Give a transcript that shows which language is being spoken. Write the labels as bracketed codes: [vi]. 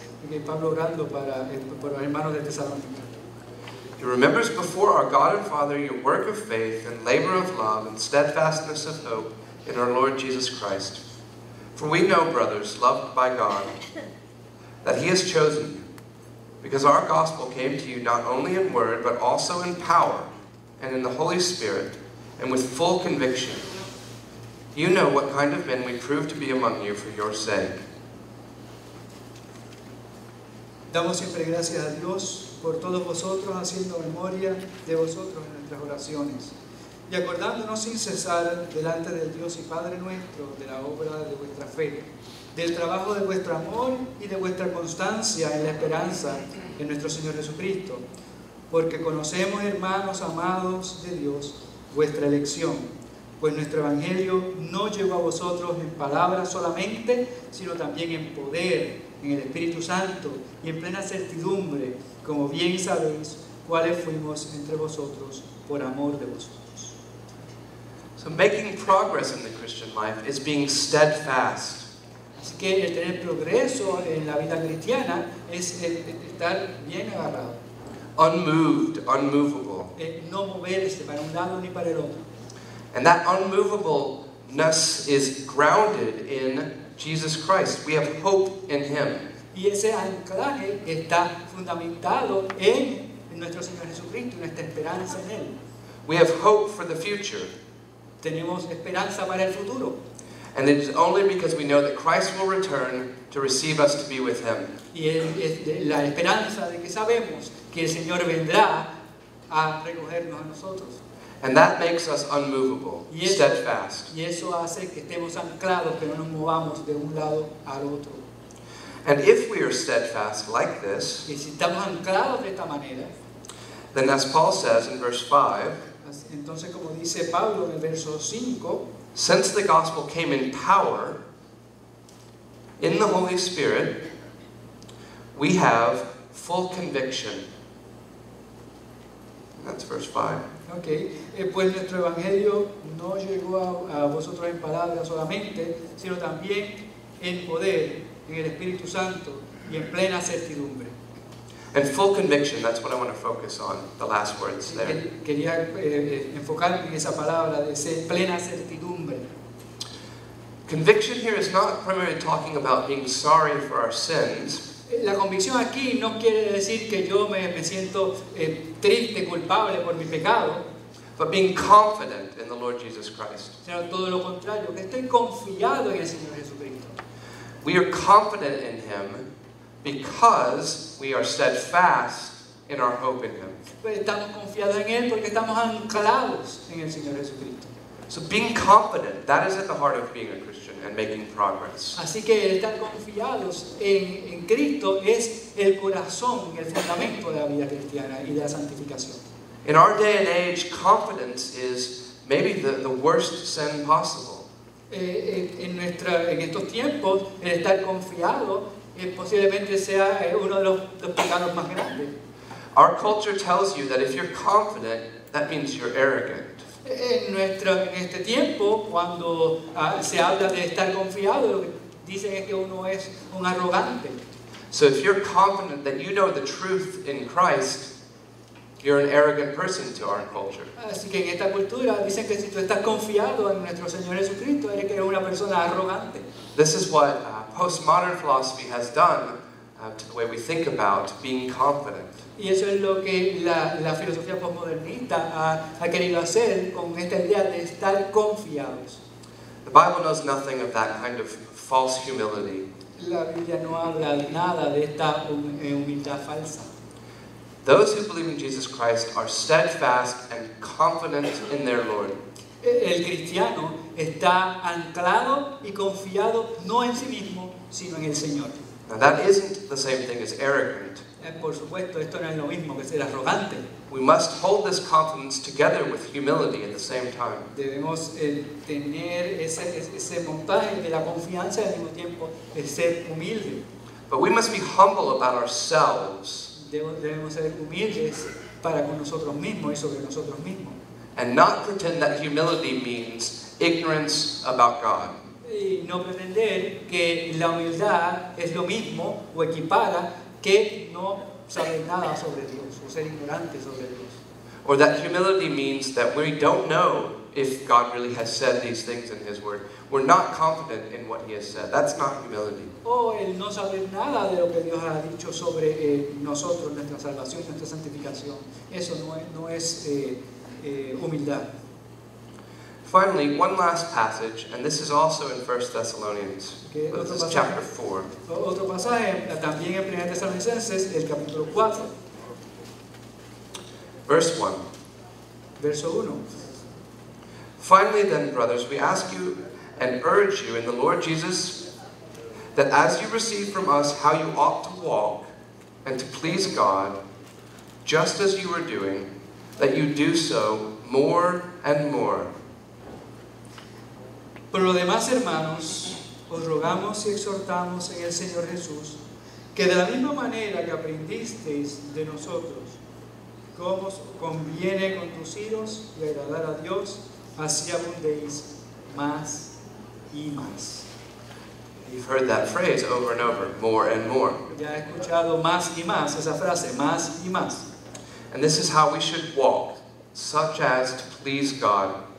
[es] Y Pablo orando por los hermanos de Tesalónica. [en] He remembers before our God and Father your work of faith and labor of love and steadfastness of hope in our Lord Jesus Christ. For we know, brothers, loved by God, that He has chosen you, because our gospel came to you not only in word, but also in power and in the Holy Spirit, and with full conviction. You know what kind of men we proved to be among you for your sake. [es] Damos siempre gracias a Dios por todos vosotros, haciendo memoria de vosotros en nuestras oraciones y acordándonos sin cesar delante del Dios y Padre nuestro de la obra de vuestra fe, del trabajo de vuestro amor y de vuestra constancia en la esperanza en nuestro Señor Jesucristo, porque conocemos, hermanos amados de Dios, vuestra elección, pues nuestro Evangelio no llegó a vosotros en palabras solamente, sino también en poder, en el Espíritu Santo y en plena certidumbre, como bien sabéis, cuáles fuimos entre vosotros por amor de vosotros. [en] So making progress in the Christian life is being steadfast. [es] Así que el tener progreso en la vida cristiana es el estar bien agarrado, [en] Unmoved, unmovable. [es] no moverse para un lado ni para el otro. [en] And that unmovableness is grounded in Jesus Christ. We have hope in Him. [es] Y ese anclaje está fundamentado en nuestro Señor Jesucristo y nuestra esperanza en Él. [en] We have hope for the future. [es] Tenemos esperanza para el futuro. [en] And it is only because we know that Christ will return to receive us to be with Him. [es] Y es la esperanza de que sabemos que el Señor vendrá a recogernos a nosotros. [en] And that makes us unmovable, [es] Y eso, [en] steadfast. [es] y eso hace que estemos anclados, que no nos movamos de un lado al otro. [en] And if we are steadfast like this, [es] Y si estamos anclados de esta manera, [en] then as Paul says in verse 5, [es] entonces como dice Pablo en el verso 5, [en] since the gospel came in power, in the Holy Spirit, we have full conviction. And that's verse 5. [es] okay, pues nuestro Evangelio no llegó a vosotros en palabras solamente, sino también en poder, en el Espíritu Santo y en plena certidumbre. [en] And full conviction, that's what I want to focus on, the last words there. [es] Quería enfocarme en esa palabra de ser plena certidumbre. [en] Conviction here is not primarily talking about being sorry for our sins, [es] La convicción aquí no quiere decir que yo me siento triste, culpable por mi pecado, [en] but being confident in the Lord Jesus Christ. [es] sino todo lo contrario, que estoy confiado en el Señor Jesucristo. [en] We are confident in Him because we are steadfast in our hope in Him. [es] Pues estamos confiados en Él porque estamos anclados en el Señor Jesucristo. [en] So being confident, that is at the heart of being a Christian and making progress. [es] Así que el estar confiados en Cristo es el corazón, el fundamento de la vida cristiana y de la santificación. [en] In our day and age, confidence is maybe the worst sin possible. [es] En estos tiempos, el estar confiado posiblemente sea uno de los pecados más grandes. [en] Our culture tells you that if you're confident, that means you're arrogant. [es] En este tiempo, cuando se habla de estar confiado, lo que dicen es que uno es un arrogante. [en] So if you're confident that you know the truth in Christ, you're an arrogant person to our culture. [es] Así que en esta cultura dicen que si tú estás confiado en nuestro Señor Jesucristo, eres que eres una persona arrogante. [en] This is what postmodern philosophy has done to the way we think about being confident. [es] Y eso es lo que la filosofía postmodernista ha querido hacer con esta idea de estar confiados. [en] The Bible knows nothing of that kind of false humility. [es] La Biblia no habla nada de esta humildad falsa. [en] Those who believe in Jesus Christ are steadfast and confident in their Lord. [es] El cristiano está anclado y confiado no en sí mismo, sino en el Señor. [en] Now that isn't the same thing as arrogant. [es] Por supuesto, esto no es lo mismo que ser arrogante. [en] We must hold this confidence together with humility at the same time. [es] Debemos tener ese montaje de la confianza y al mismo tiempo de ser humilde. [en] But we must be humble about ourselves [es] Debemos ser humildes para con nosotros mismos y sobre nosotros mismos. [en] and not pretend that humility means ignorance about God. [es] Y no pretender que la humildad es lo mismo o equipara que no saber nada sobre Dios o ser ignorante sobre Dios. [en] Or that humility means that we don't know if God really has said these things in His Word. We're not confident in what He has said. That's not humility. [es] O el no saber nada de lo que Dios ha dicho sobre nosotros, nuestra salvación, nuestra santificación. Eso no es humildad. [en] Finally, one last passage, and this is also in 1 Thessalonians. Okay, This is chapter 4. [es] Otro pasaje también en 1 Tesalonicenses, el capítulo 4, [en] Verse 1. [es] verso 1. [en] Finally then, brothers, we ask you and urge you in the Lord Jesus that as you receive from us how you ought to walk and to please God, just as you are doing, that you do so more and more. [es] Por lo demás, hermanos, os rogamos y exhortamos en el Señor Jesús, que de la misma manera que aprendisteis de nosotros, cómo conviene conduciros y agradar a Dios, así abundéis más y más. [en] You've heard that phrase over and over, more and more. [es] Ya he escuchado más y más, esa frase, más y más. [en] And this is how we should walk, such as to please God.